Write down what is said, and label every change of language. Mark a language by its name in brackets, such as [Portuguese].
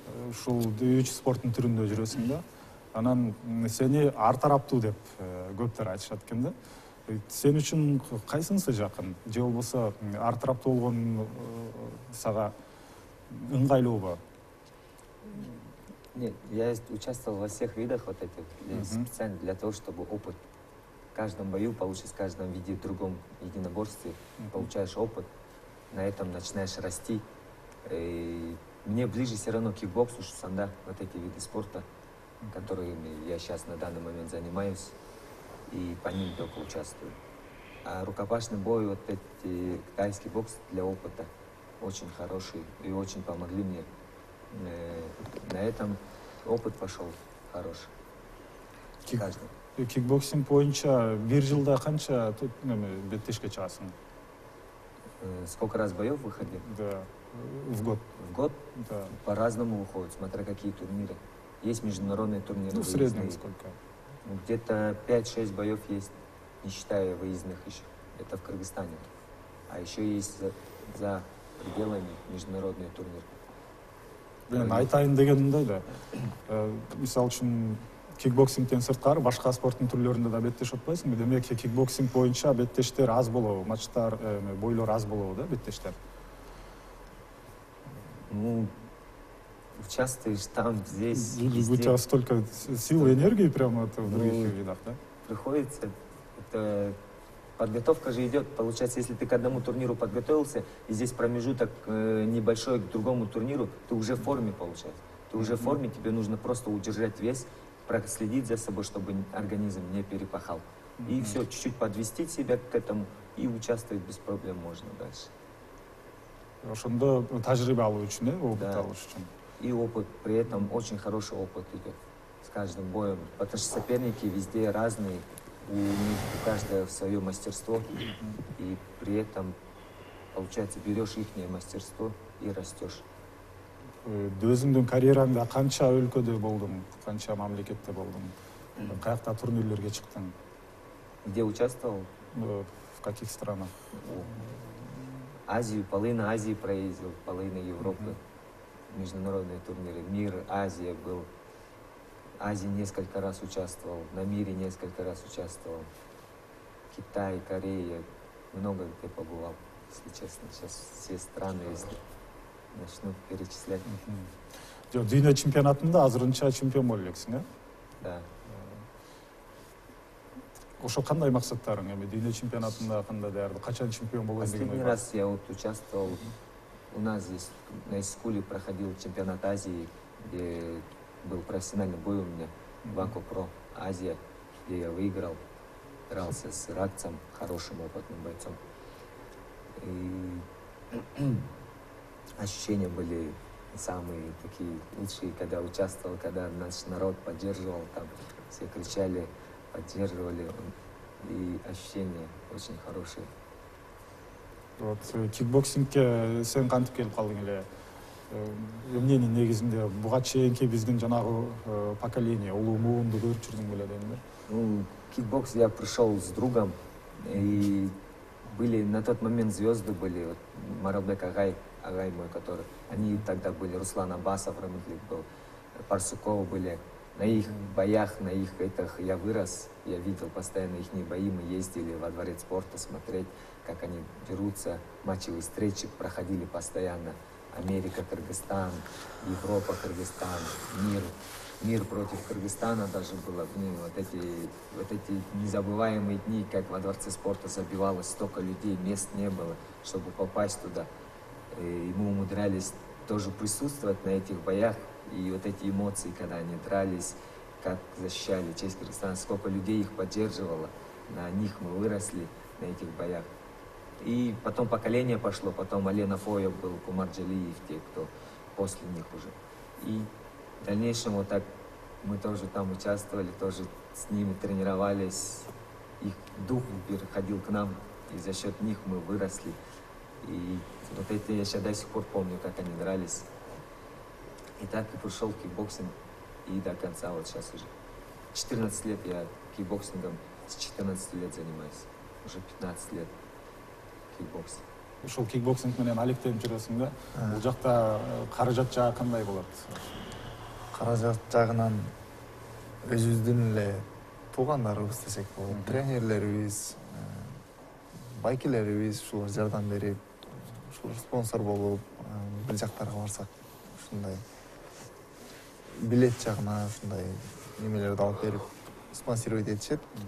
[Kyrgyz] Ушул 3 спорттун түрүндө жүрөсүң да. Анан сени ар тараптуу деп көптөр айтышат экен да. Сен үчүн кайсынысы жакын? Же болбосо ар тараптуу болгон сага ыңгайлуубу? [Russian] Нет, я участвовал во всех видах вот этих, специально для того, чтобы опыт. В каждом бою получишь, в каждом виде, в другом единоборстве получаешь опыт. На этом начинаешь расти. И мне ближе все равно кикбокс, шусанда, вот эти виды спорта, которыми я сейчас на данный момент занимаюсь, и по ним только участвую. А рукопашный бой, вот эти тайский бокс для опыта очень хороший и очень помогли мне. На этом опыт пошел хороший. [Kyrgyz] Кикбоксинг боюнча бир жылда канча беттешке чыгасың? [Russian] Сколько раз боев выходил? Да, в год. В год? Да. По-разному выходит, смотря какие турниры. Есть международные турниры. Ну, в среднем сколько? Где-то 5-6 боев есть, не считая выездных еще. Это в Кыргызстане. А еще есть за пределами международные турниры. [Kyrgyz] Мен айтайын дегеним да, мисалы үчүн кикбоксингден сырткары башка спорттун түрлөрүндө да беттеш отпайсыңбы? Демек, кикбоксинг боюнча беттештер аз болобу, матчтар, бойлор аз болобу да, беттештер? [Russian] Ну, участвуешь там, здесь, У тебя столько сил и энергии прямо в других видах, да? Приходится. Это подготовка же идет. Получается, если ты к одному турниру подготовился, и здесь промежуток небольшой к другому турниру, ты уже в форме, получается. Ты уже в форме, тебе нужно просто удержать вес, проследить за собой, чтобы организм не перепахал. И все, чуть-чуть подвести себя к этому, и участвовать без проблем можно дальше. [Kyrgyz] Ошондо тажрыйба алуу үчүн, опыт алыш үчүн. [Russian] И опыт, при этом очень хороший опыт идет с каждым боем. Потому что соперники везде разные, у них у каждого свое мастерство. И при этом, получается, берешь их мастерство и растешь. [Kyrgyz] Өзүңдүн карьераңда канча өлкөдө болдуң, канча мамлекетте болдуң? Каякта турнирлерге чыктың? [Russian] Где участвовал? В каких странах? Азию, половина Азии проездил, половина Европы. Международные турниры. Мир, Азия был. Азии несколько раз участвовал, на мире несколько раз участвовал. Китай, Корея, много где побывал, если честно. Сейчас все страны, если начну перечислять. [Kyrgyz] Дүйнө чемпионатында азырынча чемпион болуп элексиң, э? [Russian] Да. [Kyrgyz] Ошо кандай максаттарың? Дүйнө чемпионатында кандай даярдык? Качан чемпион болойм деген ой? [Russian] Последний раз я вот участвовал, у нас здесь на Искуле проходил чемпионат Азии, где был профессиональный бой у меня, Вако Про Азия, где я выиграл, дрался с иракцем, хорошим опытным бойцом. И ощущения были самые такие лучшие, когда участвовал, когда наш народ поддерживал, там все кричали, поддерживали, и ощущения очень хорошие. [Kyrgyz] Вот кикбоксингке сен кантип келип калдың эле? Эмненин негизинде буга чейинки биздин жанагы поколение, улуу муунду көрүп жүрдүң беле дейм да? [Russian] Ну, кикбокс я пришел с другом, и были на тот момент звезды были, вот, Маралбек Агай мой, который, они тогда были, Руслан Абасов, Рамитлик был, Парсуков были, На их боях, на их этих я вырос, я видел постоянно их бои, мы ездили во дворец спорта смотреть, как они дерутся, матчевые встречи проходили постоянно. Америка, Кыргызстан, Европа, Кыргызстан, мир против Кыргызстана даже было. Вот эти незабываемые дни, как во дворце спорта забивалось столько людей, мест не было, чтобы попасть туда. И мы умудрялись тоже присутствовать на этих боях. И вот эти эмоции, когда они дрались, как защищали честь Кыргызстана, сколько людей их поддерживало, на них мы выросли, на этих боях. И потом поколение пошло, потом Алена Фоев был, Кумар Джалиев, те, кто после них уже. И в дальнейшем вот так мы тоже там участвовали, тоже с ними тренировались, их дух переходил к нам, и за счет них мы выросли. И вот это я сейчас до сих пор помню, как они дрались. И так и пришел кикбоксинг, и до конца вот сейчас уже. 14 лет я кикбоксингом, с 14 лет занимаюсь, уже 15 лет. [Kyrgyz] Ушул кикбоксинг менен алектенип жүрөсүң да. Бул жакта каражат жагы кандай болот? Каражат жагынан өзүбүздүн эле туугандарыбыз десек болот, тренерлерибиз, байкелерибиз ушулар жардам берип, ушулар спонсор болуп, бир жактарга барсак ушундай билет жагына ушундай немелерди алып берип спонсировать этишет.